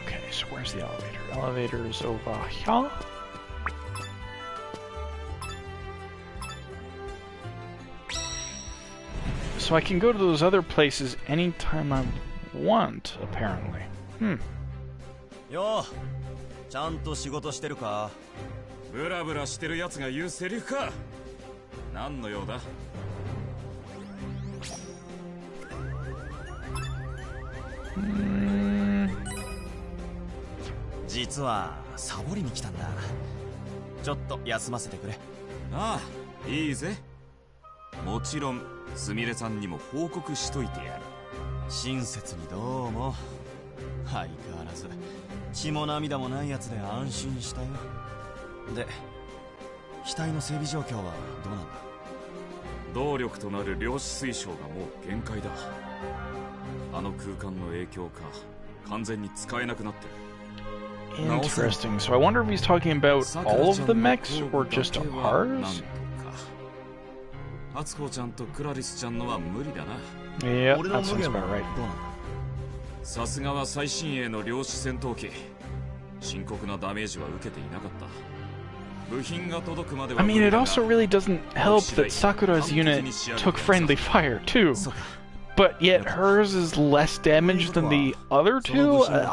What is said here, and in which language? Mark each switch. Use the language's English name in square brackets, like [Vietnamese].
[English] So where's the elevator? Elevator is over here. So I can go to those other places anytime I want, apparently. [Japanese] Yo, ちゃんと仕事してるか? ブラブラしてるやつが言うセリフか。何の用だ? 実はサボりに来たんだ。ちょっと休ませてくれ。ああ、いいぜ。もちろんすみれさんにも報告しといてやる。親切にどうも。相変わらず血も涙もないやつで安心したよ。で、機体の整備状況はどうなんだ？動力となる量子推奨がもう限界だ。あの空間の影響か、完全に使えなくなってる。 [English] Interesting. So I wonder if he's talking about all of the mechs or just ours? [Japanese] アツコちゃんとクラリスちゃんのは無理だな。 [English] Yeah, that sounds about right. [Japanese] さすがは最新鋭の量子戦闘機。深刻なダメージは受けていなかった。部品が届くまでは [English] I mean, it also really doesn't help that Sakura's unit took friendly fire, too. But yet hers is less damage than the other two?